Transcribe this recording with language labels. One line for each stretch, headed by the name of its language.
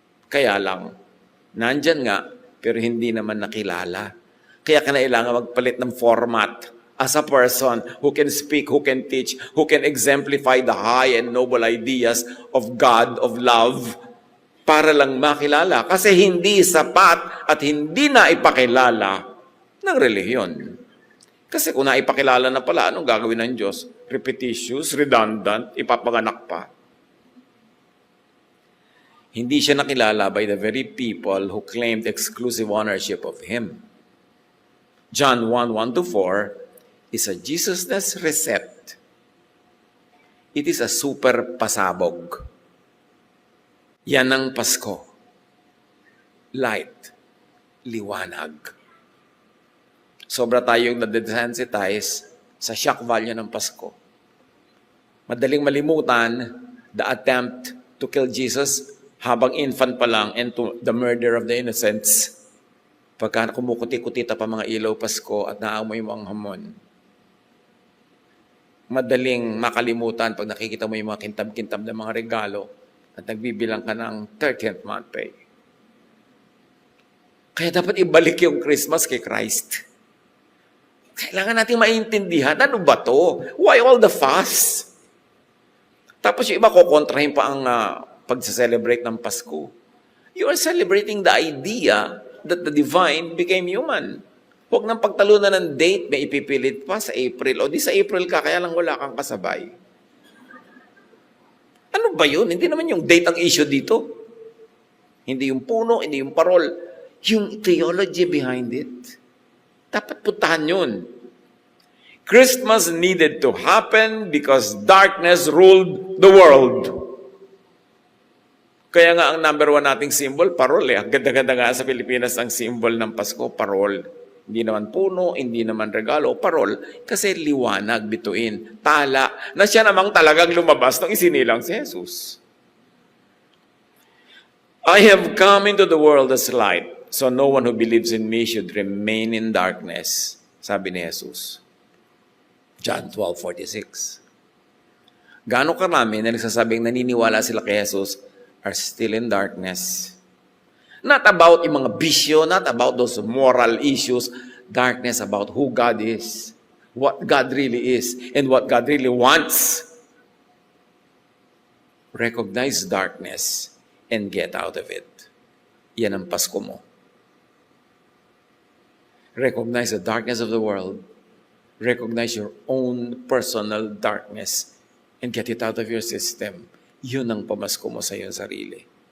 Filipino: Kaya lang, nandyan nga, pero hindi naman nakilala. Kaya kailangan magpalit ng format
English: as a person who can speak, who can teach, who can exemplify the high and noble ideas of God, of love,
Filipino: para lang makilala. Kasi hindi sapat at hindi na ipakilala ng relihiyon. Kasi kung naipakilala na pala, anong gagawin ng Diyos?
English: Repetitious, redundant,
Filipino: ipapanganak pa. Hindi siya nakilala
English: by the very people who claimed exclusive ownership of Him. John 1:1-4 is a Jesusness recept. It is a super pasabog.
Filipino: Yan ang Pasko.
English: Light. Liwanag.
Filipino: Sobra tayong na-desensitize sa shock value ng Pasko. Madaling malimutan
English: the attempt to kill Jesus
Filipino: habang infant pa lang
English: and to the murder of the innocents.
Filipino: Pagka kumukuti-kutita pa mga ilaw Pasko at naamoy mo ang hamon. Madaling makalimutan pag nakikita mo yung mga kintab-kintab na mga regalo at nagbibilang ka ng 30th month pay. Kaya dapat ibalik yung Christmas kay Christ. Kailangan natin maintindihan, ano ba to?
English: Why all the fuss?
Filipino: Tapos yung iba kukontrahin pa ang pag-celebrate ng Pasko.
English: You are celebrating the idea that the divine became human.
Filipino: Huwag nang pagtalunan ng date, may ipipilit pa sa April. O di sa April ka, kaya lang wala kang kasabay. Ano ba yun? Hindi naman yung date ang issue dito. Hindi yung puno, hindi yung parol. Yung
English: theology behind it.
Filipino: Dapat puntahan yun.
English: Christmas needed to happen because darkness ruled the world.
Filipino: Kaya nga ang number 1 nating symbol, parol eh. Ang ganda-ganda nga sa Pilipinas ang symbol ng Pasko, parol. Hindi naman puno, hindi naman regalo, parol. Kasi liwanag, bituin, tala, na siya namang talagang lumabas nung isinilang si Jesus.
English: I have come into the world as light, so no one who believes in me should remain in darkness,
Filipino: sabi ni Jesus. John 12:46. Gaano karami na nagsasabing naniniwala sila kay Jesus
English: are still in darkness. Not about
Filipino: yung mga bisyo,
English: not about those moral issues, darkness about who God is, what God really is, and what God really wants. Recognize darkness and get out of it.
Filipino: Yan ang Pasko mo.
English: Recognize the darkness of the world. Recognize your own personal darkness and get it out of your system.
Filipino: Yun ang pamasko mo sa iyong sarili.